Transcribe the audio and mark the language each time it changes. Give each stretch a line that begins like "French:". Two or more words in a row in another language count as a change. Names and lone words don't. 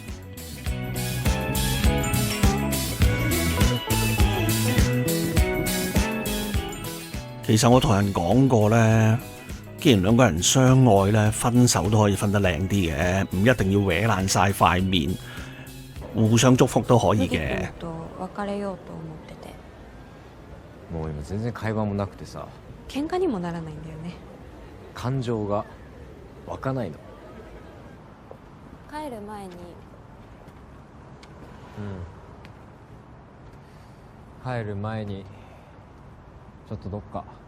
Cantonese: 其實我同人講過呢，既然兩個人相愛呢，分手都可以分得靚啲嘅，唔一定要搲爛晒塊面，互相祝福都可以嘅。
Japanese: もう今全然会話もなくてさ、喧嘩にもならないんだよね。感情が湧かないの。帰る前に帰る前にちょっとどっか